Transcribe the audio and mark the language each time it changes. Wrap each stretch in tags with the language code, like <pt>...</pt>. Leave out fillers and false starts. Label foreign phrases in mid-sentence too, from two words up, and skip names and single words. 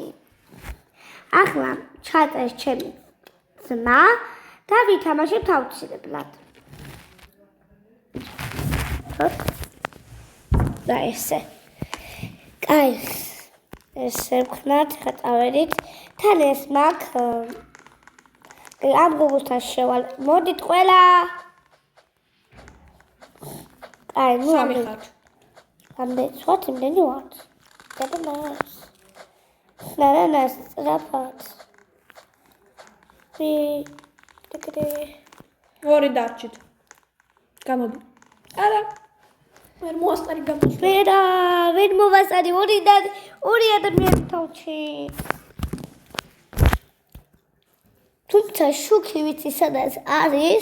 <ka>ახლა ჩაწერს ჩემი ძმა და ვითამაშებთ აუცილებლად. და ესე. კაი, ესე ვქნათ, ხატავერით. თან ეს მაქვს ამ გუგლთან შევალ. მოდით ყველა. Ai, nu am de what imdeni what? Dada nas. Nana rapat. Tikre. ორი დარჩით. გამოდი. არა. ვერ მოასწარი გამოდი. ვერ მოვასწარი ორი ადამიანი თავში. თუმცა შუქი ვიცი სადაც არის.</ka>